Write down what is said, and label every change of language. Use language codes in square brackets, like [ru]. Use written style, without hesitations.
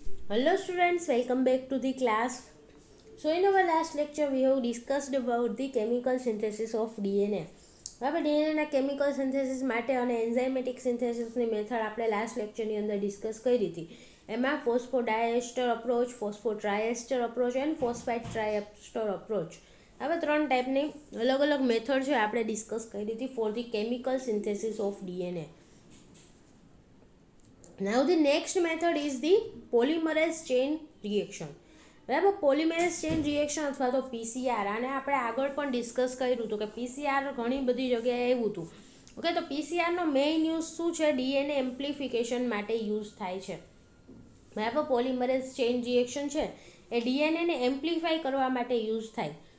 [en] Hello students, welcome back to the class. So in our last lecture we have discussed about the chemical synthesis of DNA. [gu] હવે ડીએનએના chemical synthesis માટે અને enzymatic સિન્થેસિસની method આપણે last લેક્ચરની અંદર discuss કરી હતી. એમાં ફોસ્ફોડાયએસ્ટર approach, ફોસ્ફોટ્રાયએસ્ટર approach and phosphate ટ્રાયએસ્ટર approach, હવે 3 ટાઈપની અલગ અલગ મેથડ છે આપણે ડિસ્કસ કરી હતી [en] For the chemical synthesis of DNA. Now the next method is the polymerase chain reaction. [gu] બરાબર, પોલિમરેઝ ચેન રિએક્શન અથવા તો પીસીઆર, આને આપણે આગળ પણ ડિસ્કસ કર્યું હતું કે પીસીઆર ઘણી બધી જગ્યાએ આવ્યું હતું. ઓકે, તો પીસીઆરનો મેઇન યુઝ શું છે? ડીએનએ એમ્પ્લિફિકેશન માટે યુઝ થાય છે. બરાબર, પોલિમરેઝ ચેન રિએક્શન છે એ ડીએનએને એમ્પ્લિફાય કરવા માટે યુઝ થાય.